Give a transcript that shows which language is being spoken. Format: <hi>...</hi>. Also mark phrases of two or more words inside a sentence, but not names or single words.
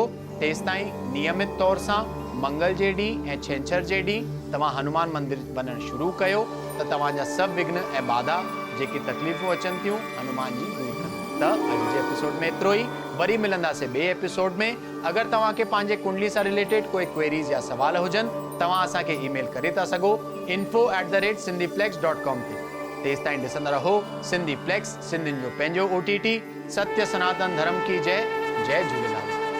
<sd>तेसि ताईं नियमित तौर सां मंगल जे ॾींहुं ऐं छंछर जे ॾींहुं तव्हां हनुमान मंदिर वञणु शुरू कयो त तव्हांजा सभु विघ्न ऐं बाधा जेकी तकलीफ़ूं अचनि थियूं हनुमान जी दूर कंदा। त अॼु जे एपिसोड में एतिरो ई। वरी मिलंदासीं ॿिए एपिसोड में। अगरि तव्हांखे पंहिंजे कुंडली सां रिलेटेड कोई क्वेरीज़ या सवाल हुजनि, तव्हां असांखे ईमेल करे था सघो info@sindhiplex.com ते। तेसि ताईं ॾिसंदा रहो सिंधी प्लेक्स, सिंधियुनि जो पंहिंजो OTT।</sd> <hi>सत्य सनातन धर्म की जय। जय झूलेलाल।</hi>